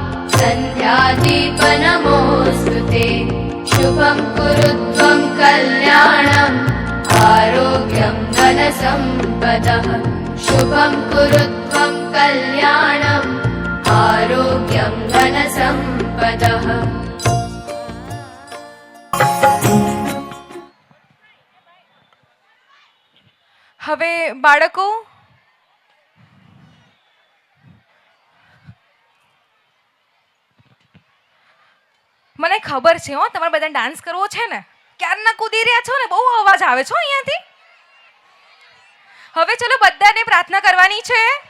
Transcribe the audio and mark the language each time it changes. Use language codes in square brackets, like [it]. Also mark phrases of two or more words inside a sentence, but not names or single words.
[sa] सन्ध्यादीपनमोऽस्तु ते शुभं कुरु त्वं कल्याणम् आरोग्यं धनसम्पदः शुभं कुरु त्वं कल्याणम् आरोग्यं धनसम्पदः [gu] હવે બાળકો મને ખબર છે હો તમારે બધાને ડાન્સ કરવો છે ને ક્યારના કૂદી રહ્યા છો ને બહુ અવાજ આવે છે અહીંયાથી હવે ચલો બધાને પ્રાર્થના કરવાની છે